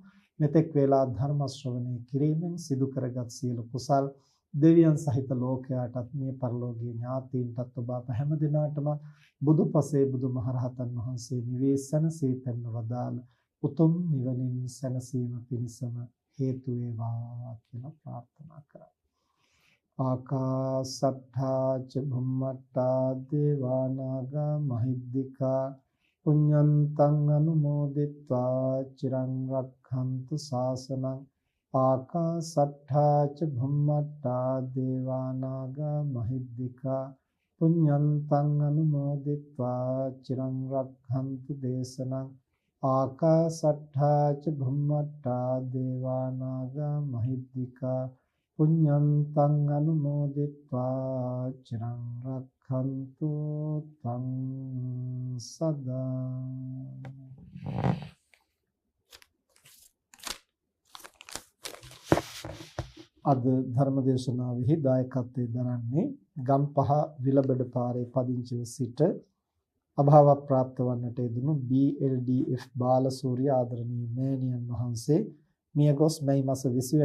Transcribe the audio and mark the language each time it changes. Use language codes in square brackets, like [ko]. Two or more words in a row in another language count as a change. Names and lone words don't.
[si] මෙතෙක් වේලා ධර්ම ශ්‍රවණය කිරීමෙන් සිදු කරගත් සියලු කුසල් දෙවියන් සහිත ලෝකයාටත් මේ පරලෝකීය ඥාතීන්ටත් ඔබ අප හැම දිනාටම බුදුපසේ බුදුමහරහතන් වහන්සේ නිවේසනසේ පෙන්ව වදාළ උතුම් නිවනින් සැනසීම පිණිසම හේතු වේවා කියලා ප්‍රාර්ථනා කරා. [pi] ආකාසට්ඨා ච භුම්මට්ඨා දේවා නාග මහිද්దికා පුඤ්ඤන්තං අනුමෝදිත්වා චිරං රක්ඛන්තු ශාසනං. ආකාසට්ඨා ච භුම්මට්ඨා දේවා නාග මහිද්దికා පුඤ්ඤන්තං අනුමෝදිත්වා චිරං රක්ඛන්තු දේශනං. ආකාසට්ඨා ච භුම්මට්ඨා දේවා නාග මහිද්దికා පුඤ්ඤන්තං අනුමෝදිත්වා චිරං රක්ඛන්තු තං සදා. [si] අද ධර්මදේශනාවෙහි දායකත්වයෙන් දරන්නේ ගම්පහ විලබඩ පාරේ පදිංචිව සිට අභාව ප්‍රාප්ත වන්නට යෙදුණු BLDF බාලසූරිය ආදරණීය මෑණියන් වහන්සේ මියගොස් මැයි මාස 20